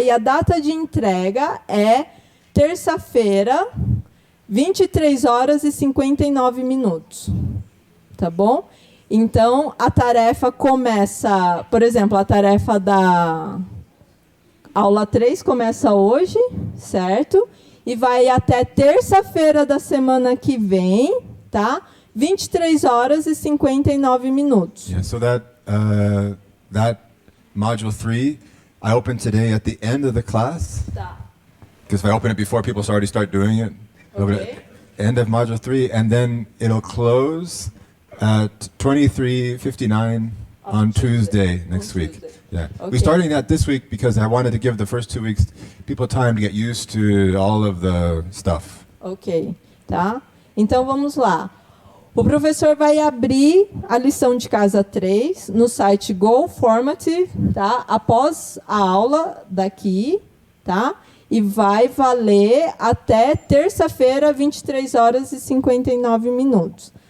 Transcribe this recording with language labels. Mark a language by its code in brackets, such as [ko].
[pt] E a data de entrega é terça-feira, 23h59. Tá bom? Então, a tarefa começa, por exemplo, a tarefa da aula 3 começa hoje, certo? E vai até terça-feira da semana que vem, tá? 23h59. [en] Yeah, so that module 3, I open today at the end of the class. [pt] Tá. [en] Because if I open it before, people already start doing it. Okay. End of module 3, and then it'll close at 23:59 on Tuesday next week. Yeah, Okay. we're starting that this week because I wanted to give the first 2 weeks people time to get used to all of the stuff. [pt] Ok, tá? Então, vamos lá. O professor vai abrir a lição de casa 3 no site Go Formative, tá? Após a aula daqui, tá? E vai valer até terça-feira, 23h59.